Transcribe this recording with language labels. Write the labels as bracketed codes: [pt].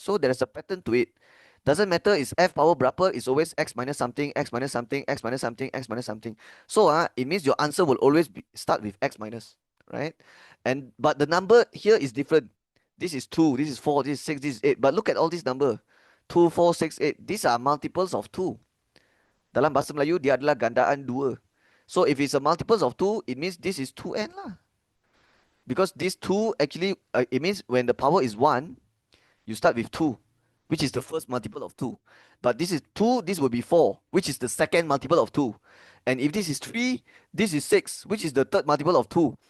[en] So there is a pattern to it. Doesn't matter, it's f power berapa, it's always x minus something, x minus something, x minus something, x minus something. So it means your answer will always start with x minus, right? But the number here is different. This is 2, this is 4, this is 6, this is 8. But look at all these numbers. 2, 4, 6, 8. These are multiples of 2. [ms] Dalam bahasa Melayu, dia adalah gandaan 2. [en] So if it's a multiples of 2, it means this is 2n lah. Because this 2 actually, it means when the power is 1, you start with 2, which is the first multiple of 2. But this is 2, this will be 4, which is the second multiple of 2. And if this is 3, this is 6, which is the third multiple of 2.